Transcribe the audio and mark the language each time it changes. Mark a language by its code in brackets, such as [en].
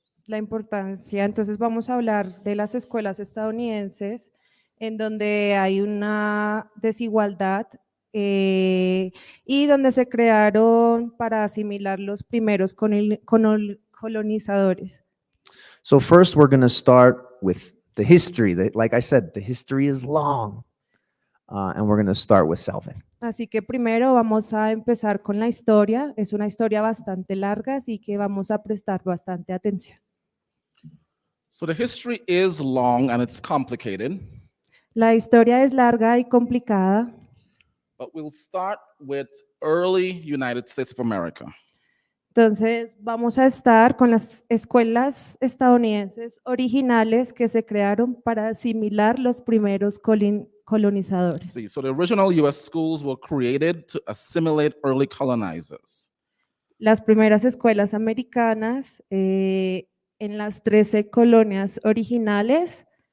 [es] La importancia, entonces vamos a hablar de las escuelas estadounidenses en donde hay una desigualdad y donde se crearon para asimilar los primeros colonizadores. [en] So first we're going to start with the history. Like I said, the history is long, and we're going to start with Selvin. [es] Así que primero vamos a empezar con la historia. Es una historia bastante larga, así que vamos a prestar bastante atención. [en] So the history is long and it's complicated, [es] La historia es larga y complicada, [en] but we'll start with early United States of America. [es] entonces vamos a estar con las escuelas estadounidenses originales que se crearon para asimilar los primeros colonizadores. [en] See, so the original US schools were created to assimilate early colonizers. [es] Las primeras escuelas americanas en las 13 colonias originales.